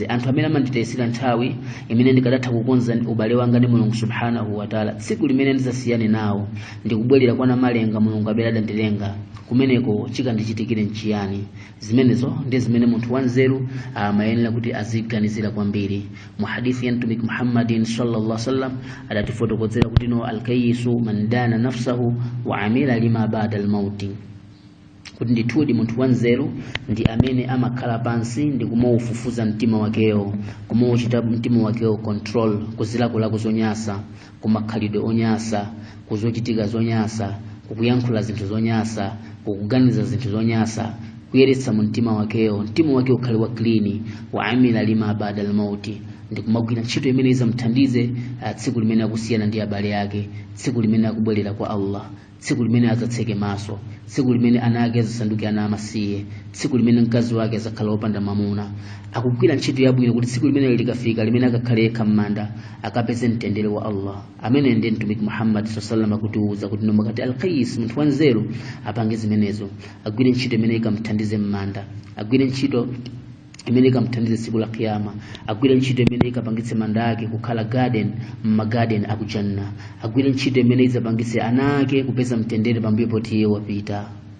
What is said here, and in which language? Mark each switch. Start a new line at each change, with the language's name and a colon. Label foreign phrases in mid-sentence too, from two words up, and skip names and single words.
Nyanja: anthu amene amanditayisira nthawi imene ndikadatha kukonza ubale wanga ndi Mulungu
Arabic: سبحانه وتعالى
Nyanja: tsiku limene ndizasiyane nawo ndikubwerera kwa namalenga Mulungu amene adandilenga kumeneko chikandichitikire nchiyani zimenezo ndi zimene munthu wanzeru amayenera kuti aziganizira kwambiri mu hadithi ya mtumiki Muhammadin
Arabic: صلى الله عليه وسلم
Nyanja: adatifotokozera kuti no alkayisu
Arabic: من دان نفسه وعمل لما بعد الموت
Nyanja: kuti ndithudi munthu wanzeru ndi amene amakhala pansi ndi kumaufufuza mtima wakewo kumauchita mtima wakewo control kuzilakolako zonyasa kumakhalidwe onyasa kuzochitika zonyasa kukuyankhula zinthu zonyasa kukuganiza zinthu zonyasa kuyeretsa mtima wakewo mtima wake ukhale wa clean
Arabic: وعمل لما بعد الموت
Nyanja: ndikumagwira ntchito imene izamthandize tsiku limene akusiyana ndi abale yake tsiku limene akubwerera kwa Allah tsiku limene azatseke maso tsiku limene ana ake azasanduke ana amasiye tsiku limene mkazi wake azakhala opanda mamuna akugwira ntchito yabwino kuti tsiku limene likafika limene akakhale yekha m'manda akapeze mtendere wa Allah amene ndi mtumiki Muhammad
Arabic: صلى الله عليه وسلم
Nyanja: kutiuza kuti nomakati alqais munthu wanzeru apange zimenezo agwire ntchito imene ikamthandize m'manda agwire ntchito imene ikamthandize tsiku la kiyama agwire ntchito imene ikapangitse manda ake kukhala garden akujanna agwire ntchito imene izapangitse ana ake kupeza mtendere pambuyo poti iye wapita